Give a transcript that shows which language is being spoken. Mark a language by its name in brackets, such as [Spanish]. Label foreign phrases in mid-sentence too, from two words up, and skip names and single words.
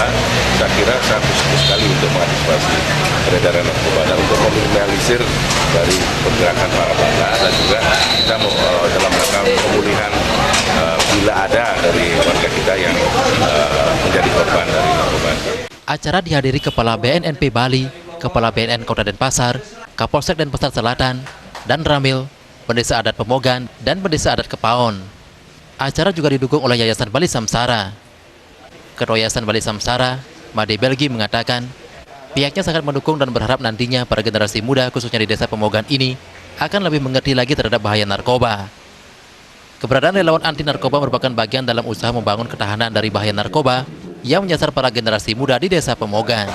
[Indonesian] Saya kira sangat positif sekali untuk mengantisipasi peredaran narkoba dan untuk meminimalisir dari pergerakan para bandar, dan juga kita dalam rangka pemulihan bila ada dari warga kita yang menjadi korban dari narkoba. Acara dihadiri Kepala BNNP Bali, Kepala BNN Kota Denpasar, Kapolsek Denpasar Selatan, dan Ramil, Pendesa Adat Pemogan, dan Pendesa Adat Kepaon. Acara juga didukung oleh Yayasan Bali Samsara. Ketua Yayasan Bali Samsara, Made Belgi mengatakan, pihaknya sangat mendukung dan berharap nantinya para generasi muda khususnya di Desa Pemogan ini akan lebih mengerti lagi terhadap bahaya narkoba. Keberadaan relawan anti narkoba merupakan bagian dalam usaha membangun ketahanan dari bahaya narkoba yang menyasar para generasi muda di Desa Pemogan.